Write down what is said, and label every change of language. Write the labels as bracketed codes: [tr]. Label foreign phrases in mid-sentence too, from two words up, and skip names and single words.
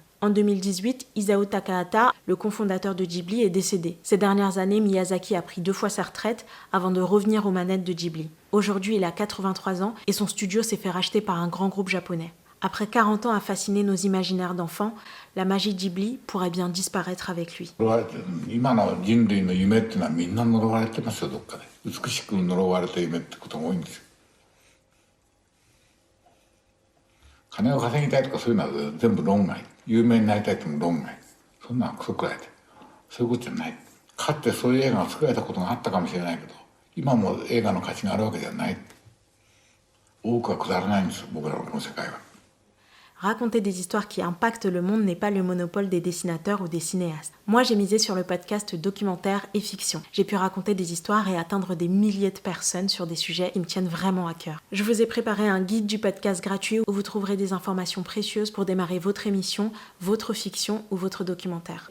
[fr] En 2018, Isao Takahata, le cofondateur de Ghibli, est décédé. Ces dernières années, Miyazaki a pris 2 fois sa retraite avant de revenir aux manettes de Ghibli. Aujourd'hui, il a 83 ans et son studio s'est fait racheter par un grand groupe japonais. Après 40 ans à fasciner nos imaginaires d'enfants, la magie Ghibli pourrait bien disparaître avec lui. [ja] 今の人類の夢っていうのはみんな呪われてますよ、どっかで。美しく呪われた夢ってことが多いんですよ。金を稼ぎたいとかそういうのは全部論外。有名になりたいっても論外。そんなのクソくらいで。そういうことじゃない。かつてそういう映画が作られたことがあったかもしれないけど、今も映画の価値があるわけじゃない。多くはくだらないんですよ、僕らのこの世界は。 [fr] Raconter des histoires qui impactent le monde n'est pas le monopole des dessinateurs ou des cinéastes. Moi, j'ai misé sur le podcast documentaire et fiction. J'ai pu raconter des histoires et atteindre des milliers de personnes sur des sujets qui me tiennent vraiment à cœur. Je vous ai préparé un guide du podcast gratuit où vous trouverez des informations précieuses pour démarrer votre émission, votre fiction ou votre documentaire.